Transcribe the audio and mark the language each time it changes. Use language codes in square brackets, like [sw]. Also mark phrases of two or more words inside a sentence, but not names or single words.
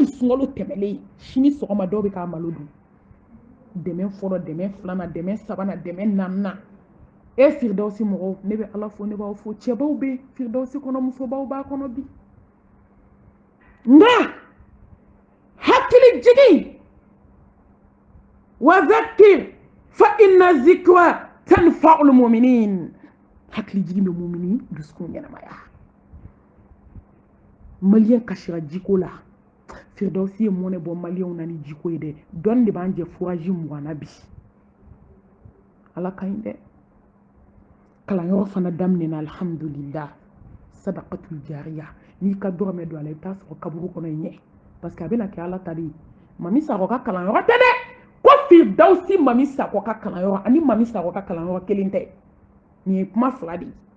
[bm] sunkalo tɛmɛlen sini sɔgɔma dɔw bɛ ka malo dun dɛmɛ fɔlɔ dɛmɛ filanan dɛmɛ sabanan dɛmɛ naaninan e firdausi mɔgɔw ne bɛ ala fo ne b'aw fo cɛbaw bɛ firdausi kɔnɔ musobaw b'a kɔnɔ bi nka hakili jigin [ar] وذكر فإن الذكرى تنفع المؤمنين [bm] hakili jigin bɛ mumini dusukun ɲɛnamaya maliyɛn kasira jiko la firdausi ye mɔnɛ bɔ maliyɛnw na ni jiko ye dɛ dɔɔni de b'an jɛ furaji 20 na bi ala ka ɲi dɛ kalanyɔrɔ fana daminɛna alhamdulillah [ar] صدقة جارية [bm] n'i ka dɔrɔmɛ don a la i bɛ taa sɔrɔ kaburu kɔnɔ i ɲɛ [fr] parce que [bm] a bɛna kɛ ala ta de ye mami sakɔ ka kalanyɔrɔ tɛ dɛ ko firdausi mami sakɔ ka kalanyɔrɔ ani mami sakɔ ka kalanyɔrɔ kelen tɛ nin ye kuma fila de ye